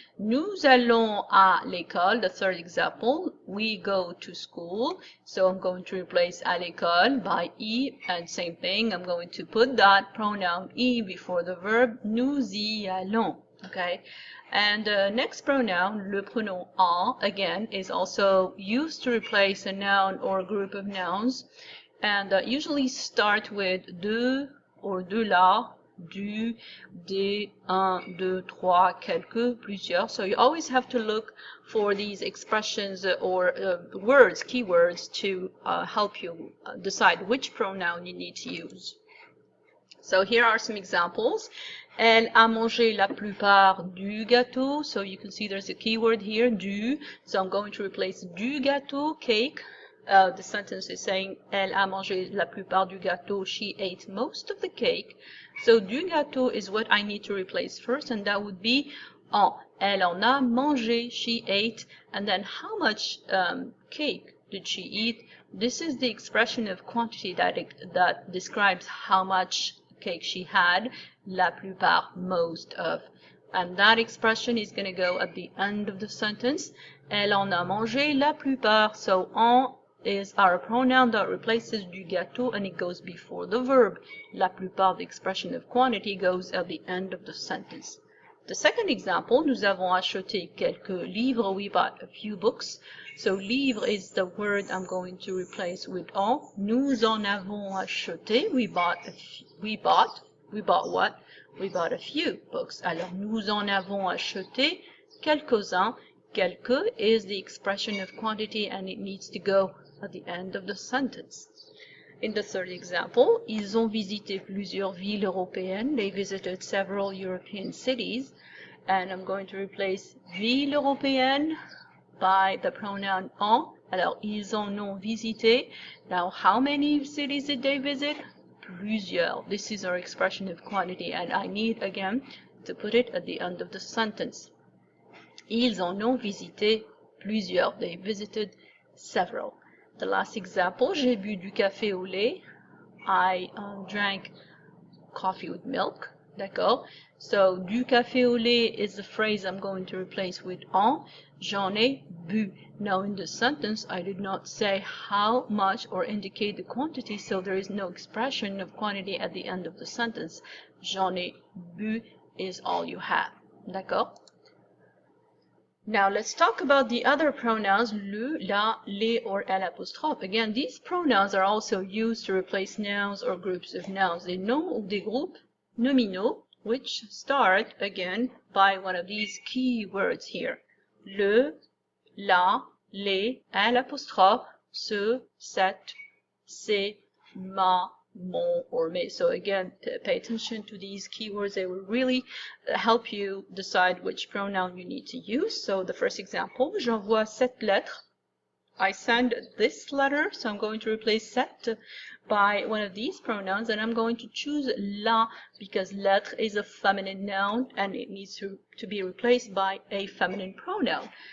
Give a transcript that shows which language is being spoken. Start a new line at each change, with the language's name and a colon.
French: Nous allons à l'école,
English: the third example. We go to school. So I'm going to replace
French: à l'école
English: by y, and same thing, I'm going to put that pronoun y before the verb.
French: Nous y allons.
English: Okay, and next pronoun,
French: le pronom en,
English: again, is also used to replace a noun or a group of nouns, and usually start with de or
French: de la, du, des, un, deux, trois, quelques, plusieurs.
English: So you always have to look for these expressions or words, keywords, to help you decide which pronoun you need to use. So here are some examples.
French: Elle a mangé la plupart du gâteau.
English: So you can see there's a keyword here, du. So I'm going to replace du gâteau, cake. The sentence is saying,
French: elle a mangé la plupart du gâteau.
English: She ate most of the cake. So du gâteau is what I need to replace first, and that would be en.
French: Elle en a mangé,
English: she ate. And then how much cake did she eat? This is the expression of quantity that describes how much cake she had.
French: La plupart,
English: most of. And that expression is going to go at the end of the sentence.
French: Elle en a mangé la plupart.
English: So en is our pronoun that replaces du gâteau, and it goes before the verb.
French: La plupart,
English: the expression of quantity, goes at the end of the sentence. The second example,
French: nous avons acheté quelques livres.
English: We bought a few books. So livre is the word I'm going to replace with en.
French: Nous en avons acheté.
English: We bought what? We bought a few books.
French: Alors, nous en avons acheté quelques-uns.
English: Quelques is the expression of quantity, and it needs to go at the end of the sentence. In the third example,
French: ils ont visité plusieurs villes européennes.
English: They visited several European cities. And I'm going to replace ville européenne by the pronoun en.
French: Alors, ils en ont visité.
English: Now, how many cities did they visit? Plusieurs. This is our expression of quantity, and I need, again, to put it at the end of the sentence.
French: Ils en ont visité plusieurs.
English: They visited several. The last example,
French: j'ai bu du café au lait.
English: I drank coffee with milk.
French: D'accord?
English: So,
French: du café au lait
English: is the phrase I'm going to replace with en.
French: J'en ai bu.
English: Now, in the sentence, I did not say how much or indicate the quantity, so there is no expression of quantity at the end of the sentence.
French: J'en ai bu
English: is all you have.
French: D'accord?
English: Now let's talk about the other pronouns, le, la, les, or elle apostrophe. Again, these pronouns are also used to replace nouns or groups of nouns.
French: Des noms ou des groupes nominaux,
English: which start, again, by one of these key words here. Le, la, les, elle apostrophe, ce, cette, c'est, ma, mon, or mes. So again, pay attention to these keywords. They will really help you decide which pronoun you need to use. So the first example,
French: j'envoie cette lettre.
English: I send this letter, so I'm going to replace cette by one of these pronouns, and I'm going to choose la because lettre is a feminine noun and it needs to be replaced by a feminine pronoun.